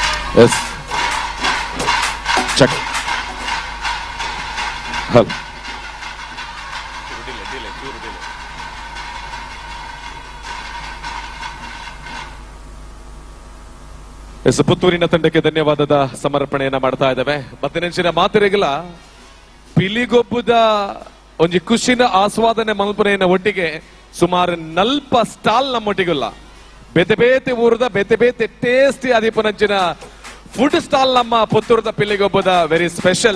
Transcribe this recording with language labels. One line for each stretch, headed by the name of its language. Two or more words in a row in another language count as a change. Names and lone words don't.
English: yes check hello yes
Kannada: ಪುತ್ತೂರಿನ ತಂಡಕ್ಕೆ ಧನ್ಯವಾದದ ಸಮರ್ಪಣೆಯನ್ನ ಮಾಡ್ತಾ ಇದ್ದೇವೆ.
Tulu: ಮತ್ತೆ ನೆಂಚಿನ ಮಾತಿರೆಗಿಲ್ಲ ಪಿಲಿಗೊಬ್ಬದ ಒಂಜಿ ಖುಷಿನ ಆಸ್ವಾದನೆ ಮಲ್ಪನೆಯ ಒಟ್ಟಿಗೆ ಸುಮಾರು 40 ಸ್ಟಾಲ್ ನಮ್ಮೊಟ್ಟಿಗಿಲ್ಲ. ಬೇತೆ ಬೇತೆ ಊರದ ಬೇತೆ ಬೇತೆ ಟೇಸ್ಟಿ ಆದಿಪನಂಚಿನ
English: food stall
Tulu: ನಮ್ಮ ಪುತ್ತೂರದ ಪಿಲಿಗೊಬ್ಬದ
English: very special.